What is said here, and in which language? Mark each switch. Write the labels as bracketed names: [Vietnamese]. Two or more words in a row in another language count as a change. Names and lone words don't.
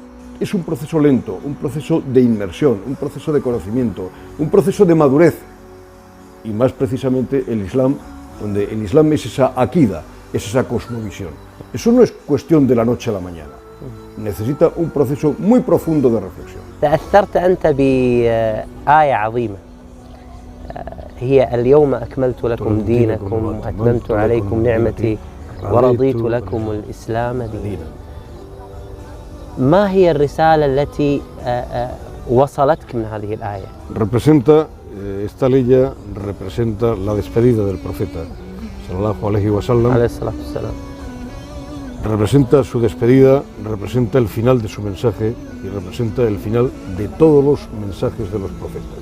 [Spanish] Es un proceso lento, un proceso de inmersión, un proceso de conocimiento, un proceso de madurez. Y más precisamente el Islam, donde el Islam es esa akida, es esa cosmovisión. Eso no es cuestión de la noche a la mañana. Necesita un proceso muy profundo de reflexión. [Arabic] تأثرت أنت بآية عظيمة هي اليوم أكملت لكم دينكم وأتممت عليكم نعمتي ورضيت لكم الإسلام دينا. ما هي الرسالة التي وصلتك من هذه الآية؟ [Spanish] Esta ley representa la despedida del profeta [Arabic] صلى الله عليه وسلم. [Spanish] Representa su despedida, representa el final de su mensaje y representa el final de todos los mensajes de los profetas.